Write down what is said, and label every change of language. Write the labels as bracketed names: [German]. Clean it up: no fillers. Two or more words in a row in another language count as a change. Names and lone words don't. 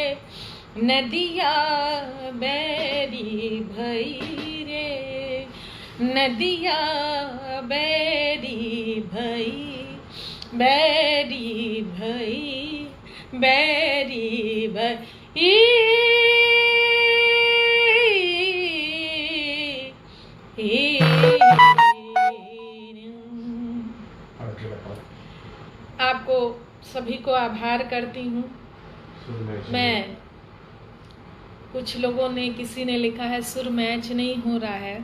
[Hindi] नदिया बैरी भई रे। नदिया बैरी भई बैरी भई बैरी भई। आपको सभी को आभार करती हूँ। मैं कुछ लोगों ने किसी ने लिखा है सुर मैच नहीं हो रहा है।